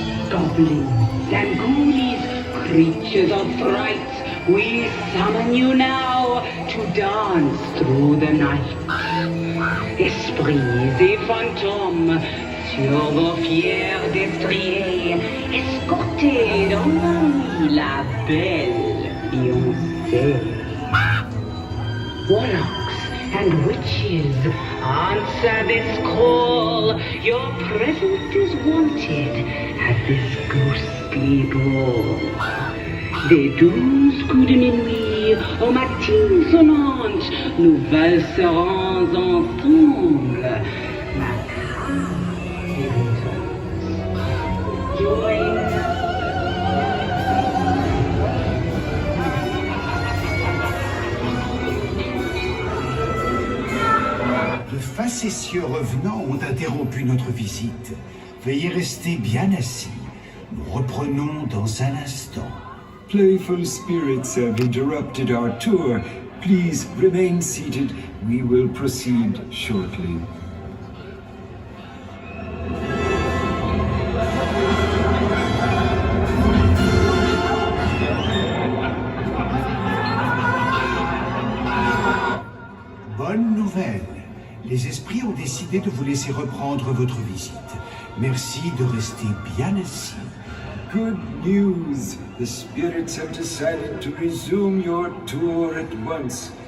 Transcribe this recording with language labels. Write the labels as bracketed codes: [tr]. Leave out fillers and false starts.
[en] Goblins and ghoulies, creatures of fright, we summon you now to dance through the night. [fr] Esprits et fantômes, sur vos fiers destriers, escortez dans la nuit la belle Beyoncé. [en] Warlocks and witches, answer this call. Your presence is wanted at this ghostly ball. [fr] Des 12 coups de minuit aux matines sonnantes, nous valserons ensemble. [en] Macabre join. [fr] De facétieux revenants ont interrompu notre visite. Veuillez rester bien assis. Nous reprenons dans un instant. [en] Playful spirits have interrupted our tour. Please remain seated. We will proceed shortly. [fr] Bonne nouvelle. Les esprits ont décidé de vous laisser reprendre votre visite. Merci de rester bien assis. [en] Good news! The spirits have decided to resume your tour at once.